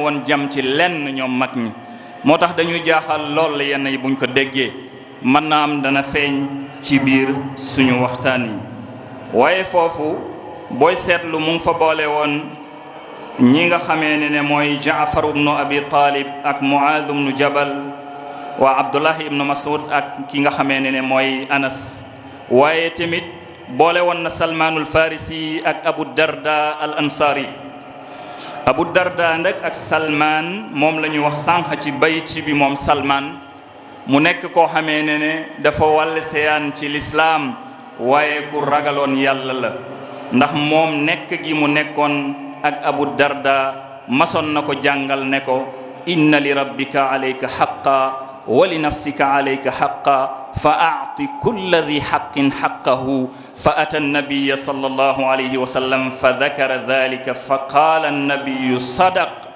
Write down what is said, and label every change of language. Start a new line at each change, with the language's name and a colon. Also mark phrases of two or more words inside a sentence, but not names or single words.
Wolof: woon jam ci lenn ñoom mag ñi moo tax dañuy jaaxal lool yenn yi buñ ko déggee mën na am dana feeñ ci biir suñu waxtaan yi waaye foofu booy seetlu mu ngi fa boole woon ñi nga xamee ne mooy jaafar ibnu abi talib ak muaad ibnu jabal waa abdullahi ibnu mas'ud ak ki nga xamee ne mooy anas waaye tamit boole woon na salmaanul farisi ak abu darda al ansari abu darda nag ak salmaan moom la ñu wax sànq ci bayti bi moom salmaan mu nekk koo xamee ne dafa wàll seyaan ci lislaam waaye ku ragaloon yàlla la ndax moom nekk gi mu nekkoon ak abu darda masoon na ko jàngal ne ko
Arabic: إن لربك عليك حقا ولنفسك عليك حقا فآت كل ذي حق حقه فأتى النبي صلى الله عليه وسلم فذكر ذلك فقال النبي صدق